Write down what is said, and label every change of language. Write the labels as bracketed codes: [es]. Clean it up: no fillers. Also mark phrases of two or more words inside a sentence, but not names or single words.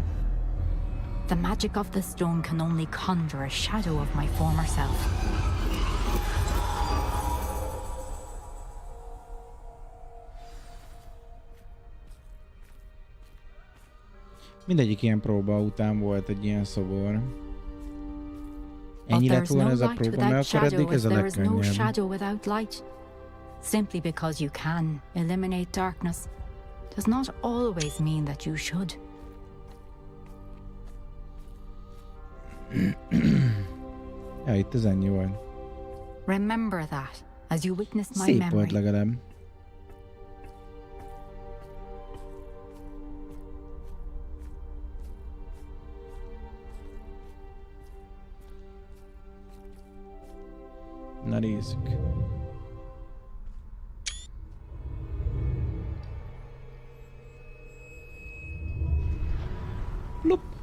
[en] The magic of the stone can only conjure a shadow of my former self. [hu] Mindegyik ilyen próba után volt egy ilyen szobor. Ennyi [en] But [hu] lett [en] there's [hu] volna [en] no [hu] ez a [en] light [hu] próba, [en] without [hu] mert akkor eddig [en] shadow, [hu] ez [en] as [hu] a [en] there is no [hu] legkönnyebb. [en] shadow without light. Simply because you can eliminate darkness does not always mean that you should. [hu] Ja, itt ez ennyi volt. [en] Remember that as you witness my [hu] Szép [en] memory. [hu] volt legalább. Na nézzük. Plup.